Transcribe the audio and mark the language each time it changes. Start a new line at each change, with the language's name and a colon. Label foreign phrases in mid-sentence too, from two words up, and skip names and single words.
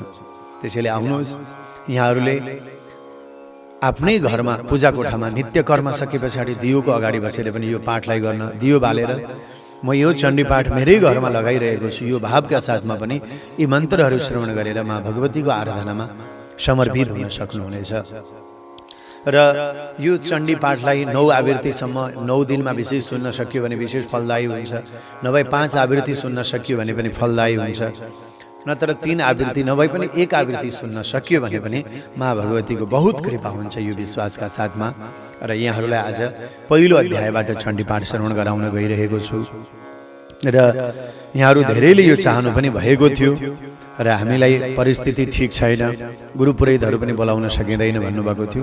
Nepali: त्यसैले आउनुहोस्, यहाँहरूले आफ्नै घरमा पूजा कोठामा नित्य कर्म सके पछाडि दियोको अगाडि बसेर पनि यो पाठलाई गर्न, दियो बालेर म यो चण्डी पाठ मेरै घरमा लगाइरहेको छु, यो भावका साथमा पनि यी मन्त्रहरू श्रवण गरेर माँ भगवतीको आराधनामा समर्पित हुन सक्नुहुनेछ। र यो चण्डी पाठलाई 9 आवृत्तिसम्म 9 दिनमा विशेष सुन्न सकियो भने विशेष फलदायी हुन्छ, नभए 5 आवृत्ति सुन्न सकियो भने पनि फलदायी हुन्छ, नत्र 3 आवृत्ति नभए पनि 1 आवृत्ति सुन्न सकियो भने पनि माँ भगवतीको बहुत कृपा हुन्छ यो विश्वासका साथमा। र यहाँहरूलाई आज पहिलो अध्यायबाट चण्डी पाठ श्रवण गराउन गइरहेको छु। र यहाँहरू धेरैले यो चाहनु पनि भएको थियो र हामीलाई परिस्थिति ठिक छैन, गुरु पुरोहितहरू पनि बोलाउन सकिँदैन भन्नुभएको थियो।